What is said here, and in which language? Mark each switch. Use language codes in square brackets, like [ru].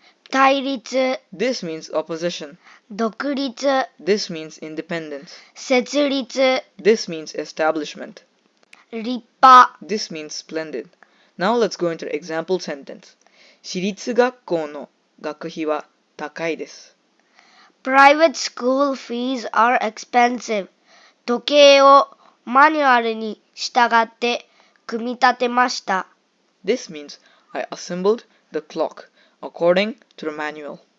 [ja] 対立、 [en] This means opposition. [ja] 独立、 [en] This means independence. [ja] 設立、 [en] This means establishment. [ja] 立派。 [en] This means splendid. Now let's go into the example sentence. [ja] 私立学校の学費は高いです。 [en] Private school fees are expensive. [ja] 時計をマニュアルに従って組み立てました。 [en] This means I assembled the clock according to the manual.